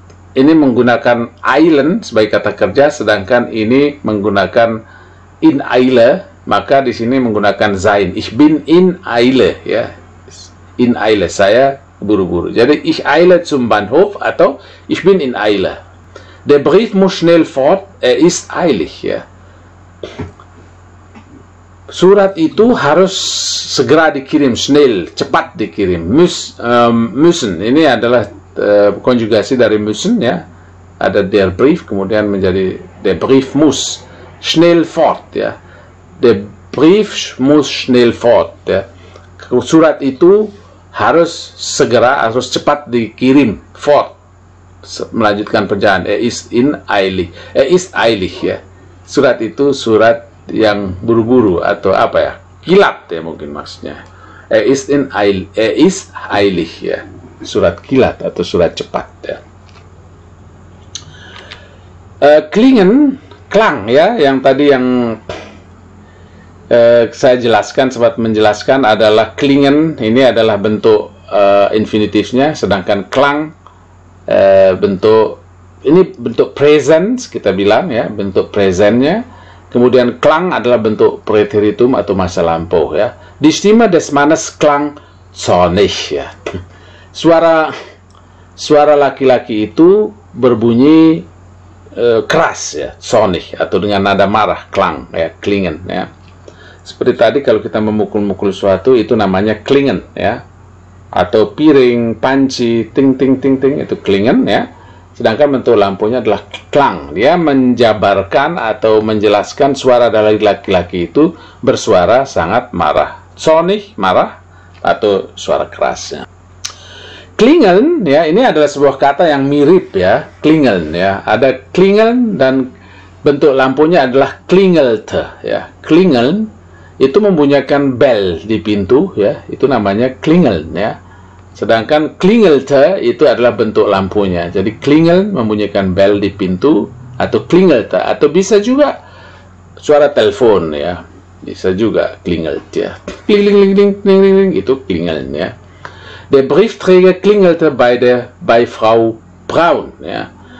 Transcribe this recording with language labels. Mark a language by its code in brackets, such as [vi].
[id] Ini menggunakan eilen sebagai kata kerja, sedangkan ini menggunakan in Eile, maka di sini menggunakan sein. [de] Ich bin in Eile, ya. In Eile, [id] saya buru-buru. [de] Jadi ich eile zum Bahnhof atau ich bin in Eile. Der Brief muss schnell fort, ist eilig, ya. [id] surat itu harus segera dikirim, schnell, cepat dikirim. Müssen, ini adalah konjugasi dari müssen, ya. [de] Ada der Brief, kemudian menjadi der Brief muss schnell fort, ya. Der Brief muss schnell fort, ya. [id] Surat itu harus segera, harus cepat dikirim, fort, melanjutkan perjalanan. [de] Ist eilig, [id] ya. Surat itu surat yang buru-buru atau apa ya, kilat ya mungkin maksudnya. [de] Ist eilig, [id] ya, surat kilat atau surat cepat, ya. Klingen, klang, ya, yang tadi yang saya jelaskan, sempat menjelaskan adalah klingen ini adalah bentuk infinitifnya, sedangkan klang bentuk present kita bilang, ya, bentuk presentnya. Kemudian klang adalah bentuk präteritum atau masa lampau, ya. [de] Die Stimme des Mannes klang zornig, ya. [id] Suara laki-laki itu berbunyi keras, ya, zornig, atau dengan nada marah, klang, ya, klingen, ya. Seperti tadi kalau kita memukul-mukul sesuatu itu namanya klingen, ya. Atau piring, panci, ting ting ting ting, itu klingen, ya. Sedangkan bentuk lampunya adalah klang. Dia menjabarkan atau menjelaskan suara dari laki-laki itu bersuara sangat marah. Zornig, marah, atau suara kerasnya. Klingeln, ya, ini adalah sebuah kata yang mirip, ya. Klingeln, ya. Ada klingeln dan bentuk lampunya adalah klingelte, ya. Klingeln itu membunyikan bel di pintu, ya. Itu namanya klingeln, ya. Sedangkan klingelte itu adalah bentuk lampunya. Jadi klingel membunyikan bel di pintu, atau klingelte, atau bisa juga suara telepon, ya. Bisa juga klingelt, ya. Kling kling kling kling kling, itu klingeln, ya. [de] Der Briefträger klingelte bei Frau Braun, ya.